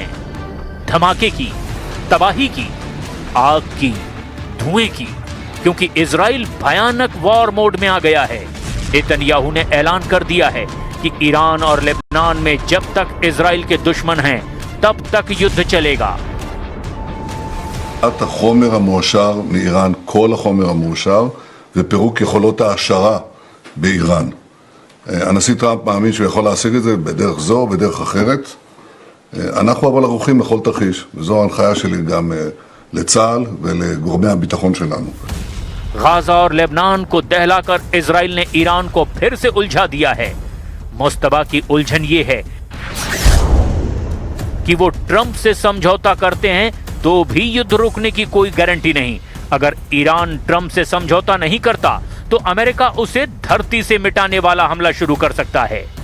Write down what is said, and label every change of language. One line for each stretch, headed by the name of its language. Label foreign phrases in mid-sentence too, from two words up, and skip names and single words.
Hindi: धमाके की, तबाही की, आग की, धुएं की, क्योंकि इजराइल भयानक
English: war mode
Hindi: में आ गया है। नेतन्याहू ने ऐलान कर दिया है कि ईरान और लेबनान में जब तक इजराइल के दुश्मन हैं, तब तक युद्ध चलेगा।
Hebrew: החומר המועשר מאיראן, כל החומר המועשר, ופירוק יכולות העשרה באיראן. הנשיא טראמפ מאמין שהוא יכול להשיג את זה בדרך זו או בדרך אחרת. אנחנו אבל ערוכים לכל תרחיש, וזו ההנחיה שלי גם לצה"ל ולגורמי הביטחון שלנו.
Hindi: गाजा और लेबनान को दहलाकर इजराइल ने ईरान को फिर से उलझा दिया है। मुस्तफा की उलझन ये है कि वो ट्रंप से समझौता करते हैं तो भी युद्ध रुकने की कोई गारंटी नहीं। अगर ईरान ट्रंप से समझौता नहीं करता तो अमेरिका उसे धरती से मिटाने वाला हमला शुरू कर सकता है।